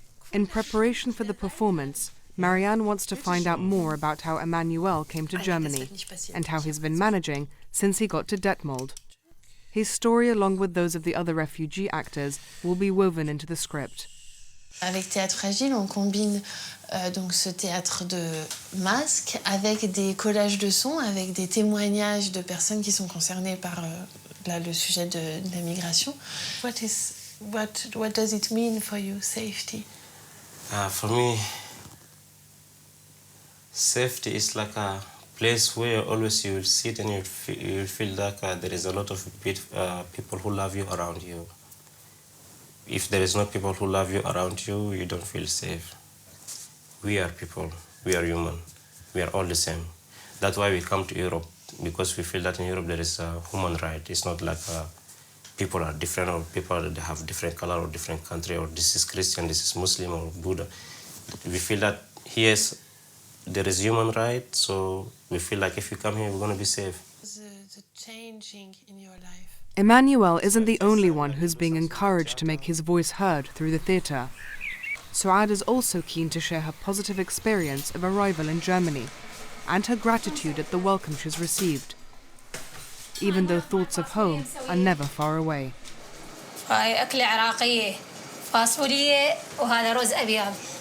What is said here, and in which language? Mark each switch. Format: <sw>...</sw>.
<en>In preparation for the performance, Marianne wants to find out more about how Emmanuel came to Germany and how he's been managing since he got to Detmold. His story, along with those of the other refugee actors, will be woven into the script.</en> <fr>Avec Théâtre Fragile, on combine donc ce théâtre de masques avec des collages de sons, avec des témoignages de personnes qui sont concernées par le sujet de la migration.</fr> <en>What does it mean for you, safety? For me, safety is like a place where always you will sit and you will feel like there is a lot of people who love you around you. If there is no people who love you around you, you don't feel safe. We are people, we are human, we are all the same. That's why we come to Europe, because we feel that in Europe there is a human right. It's not like people are different, or people they have different color or different country, or this is Christian, this is Muslim or Buddha. We feel that here there is human right, so we feel like if we come here, we're going to be safe. The changing in your life. Emmanuel isn't the only one who's being encouraged to make his voice heard through the theatre. Suad is also keen to share her positive experience of arrival in Germany and her gratitude at the welcome she's received, even though thoughts of home are never far away.</en> <ar>هاي أكلة عراقية فاصولية وهذا رز أبيض.</ar>